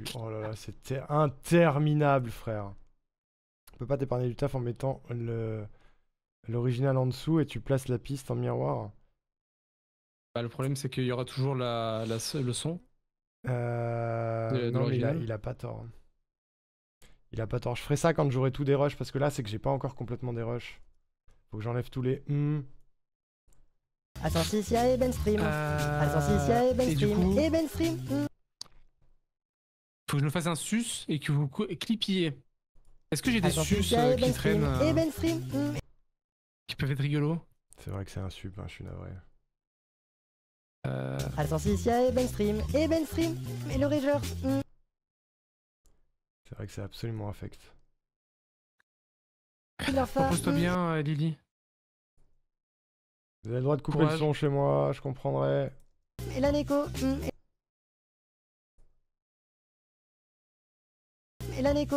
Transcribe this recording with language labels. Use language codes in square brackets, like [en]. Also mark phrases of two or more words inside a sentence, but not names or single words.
[fr] Oh là là, c'est interminable, frère. On peut pas t'épargner du taf en mettant l'original en dessous et tu places la piste en miroir. Bah, le problème, c'est qu'il y aura toujours le son. De Non, mais l'original. il a pas tort. Il a pas tort. Je ferai ça quand j'aurai tout des rushs parce que là, c'est que j'ai pas encore complètement des rushs. Faut que j'enlève tous les. Ascensia et Benstream. Ascensia et et du Benstream. coup, Et Benstream. faut que je me fasse un sus et que vous clipiez. Est-ce que j'ai des sus Ascensia et qui Benstream. traînent, Et Benstream. qui peuvent être rigolos? C'est vrai que c'est un sup, hein, je suis navré. Ascensia et Benstream. Et Benstream. Et le Rageur. C'est vrai que c'est absolument affect. Repose-toi bien, Lily. Vous avez le droit de couper Courage. le son chez moi, je comprendrai. Et la Neko. Et la Neko.